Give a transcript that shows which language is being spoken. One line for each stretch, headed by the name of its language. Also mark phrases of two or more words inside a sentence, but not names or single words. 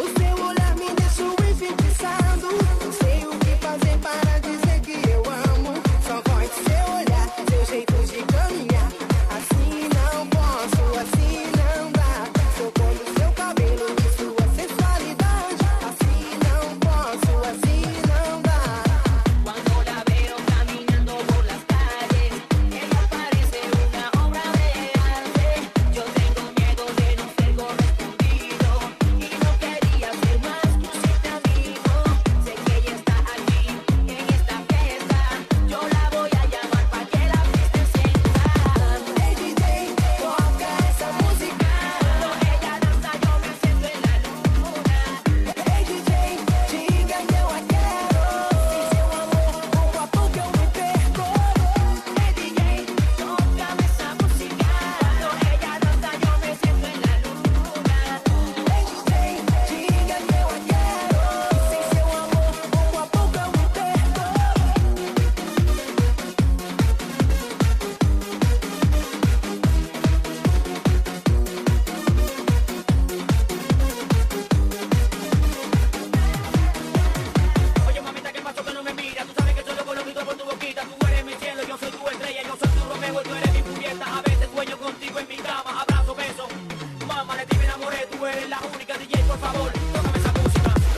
Portuguese: O seu olhar me deixa enfeitiçado. Não sei o que fazer para dizer que eu amo. Só voz do seu olhar, seu jeito de caminhar. Assim não posso, assim não dá. Sou cor do seu cabelo e sua sensualidade. Assim não posso, assim não dá.
Spanish: Cuando la veo caminando por las calles, ella parece una obra de arte. Yo tengo miedo de no ser correspondido y no quería ser más que un simple amigo. Sé que ella está aquí en esta fiesta. Yo la voy a llamar para que la fiesta encienda. Hey DJ, toca esa música. Cuando ella danza yo me siento en la luna.
Portuguese: Hey DJ, diga que eu a quero. Sem seu amor, pouco a pouco eu me perco.
Spanish: Hey DJ, tócame esa música. Cuando ella danza yo me siento en la luna.
Portuguese: Hey DJ, diga que eu a quero. Sem seu amor, pouco a pouco eu me perco.
Spanish: Oye, mamita, ¿qué pasó que no me miras? Tú sabes que soy loco, loquito por tu boquita. Tú eres mi cielo, yo soy tu estrella, yo soy tu Romeo y tú eres mi Julieta. A veces sueño contigo en mi cama, abrazo, beso. Mamá, de ti me enamoré, tú eres la única DJ, por favor, tócame esa música.